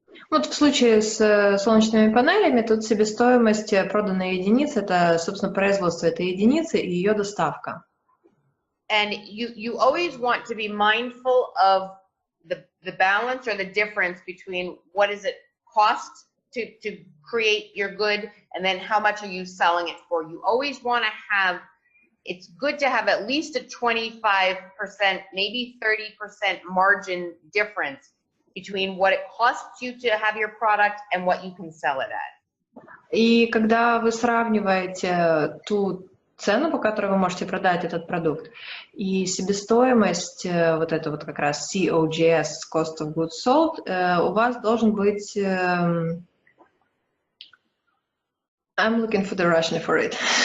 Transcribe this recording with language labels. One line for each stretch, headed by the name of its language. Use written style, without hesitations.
Russian: Вот в случае с солнечными панелями тут себестоимость проданной единицы, это, собственно, производство этой единицы и ее доставка.
English: And you always want to be mindful of the balance or the difference between what does it cost to create your good and then how much are you selling it for. You always want to have, it's good to have at least a 25%, maybe 30% margin difference between what it costs you to have your product and what you can sell it at.
Russian: И когда вы сравниваете ту цену, по которой вы можете продать этот продукт, и себестоимость, вот это вот как раз COGS, Cost of Goods Sold, у вас должен быть,
English: I'm looking for the Russian for it.